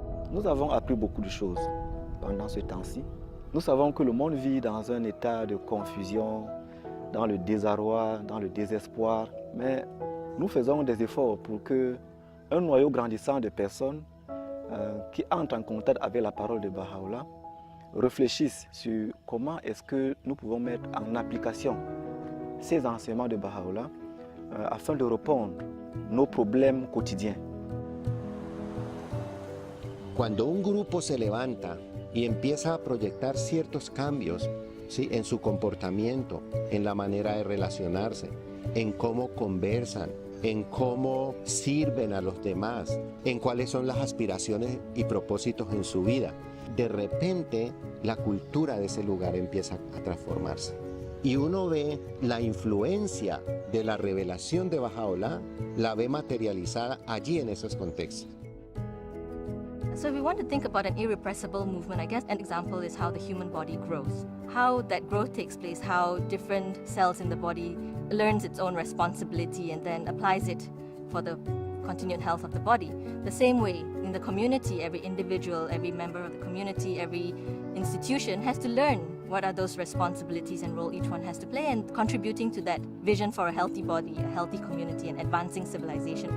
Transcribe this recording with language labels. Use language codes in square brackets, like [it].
[fr] Nous avons appris beaucoup de choses pendant ce temps-ci. Nous savons que le monde vit dans un état de confusion, dans le désarroi, dans le désespoir, mais nous faisons des efforts pour qu'un noyau grandissant de personnes qui entrent en contact avec la parole de Baha'u'llah réfléchissent sur comment est-ce que nous pouvons mettre en application ces enseignements de Baha'u'llah afin de répondre à nos problèmes quotidiens. [es] Cuando un grupo se levanta y empieza a proyectar ciertos cambios, ¿sí?, en su comportamiento, en la manera de relacionarse, en cómo conversan, en cómo sirven a los demás, en cuáles son las aspiraciones y propósitos en su vida, de repente la cultura de ese lugar empieza a transformarse. Y uno ve la influencia de la revelación de Baha'u'llah, la ve materializada allí en esos contextos. [en] So if we want to think about an irrepressible movement, I guess an example is how the human body grows. How that growth takes place, how different cells in the body learns its own responsibility and then applies it for the continued health of the body. The same way in the community, every individual, every member of the community, every institution has to learn what are those responsibilities and role each one has to play and contributing to that vision for a healthy body, a healthy community and advancing civilization.